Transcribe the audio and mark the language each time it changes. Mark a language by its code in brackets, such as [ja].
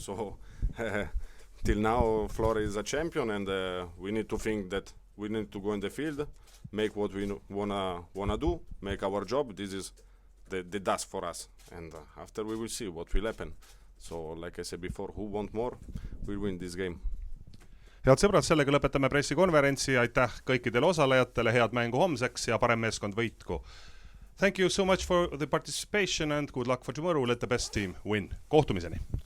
[en] So till now, Flora is a champion, and we need to think that we need to go in the field, make what we wanna do, make our job. This is the task for us, and after we will see what will happen. So like I said before, who want more will win this game. [et] Head sõbrad, sellega lõpetame pressikonverentsi. Aitäh kõikidele osalejatele, head mängu homseks ja parem meeskond võitku. [en] Thank you so much for the participation and good luck for tomorrow. Let the best team win. [et] Kohtumiseni.